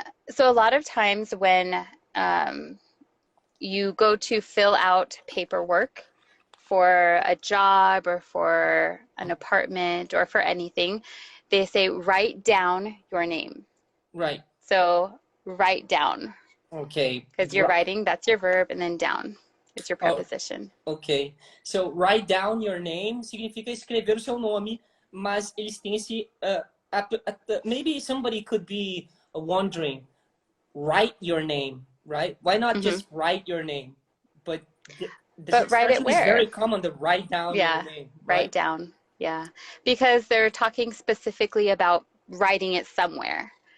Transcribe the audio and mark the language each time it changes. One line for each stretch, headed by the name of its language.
English: So a lot of times when you go to fill out paperwork for a job or for an apartment or for anything, they say, write down your name. Right. So, write down. Okay. Because you're writing, that's your verb, and then down is your preposition. Okay. So, write down your name
Portuguese: significa escrever o seu nome, mas eles têm esse...
English: maybe somebody could be wondering, write your name, right? Why not just write your name? But write it where? It's very common to write down your name. Right? Write down. Yeah, because they're talking specifically about writing it somewhere.